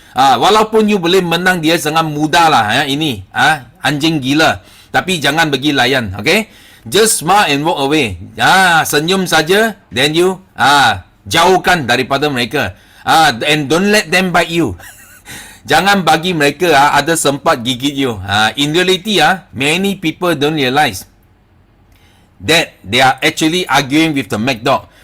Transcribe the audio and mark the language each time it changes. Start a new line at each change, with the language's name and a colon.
Malay: Walaupun you boleh menang dia sangat mudah lah. Ini anjing gila, tapi jangan bagi layan.
English: Okay, just smile and walk away.
Malay: Senyum saja,
English: then you
Malay: jauhkan daripada mereka.
English: And don't let them bite you.
Malay: Jangan bagi mereka ada sempat gigit you.
English: In reality many people don't realize that they are actually arguing with the mad dog.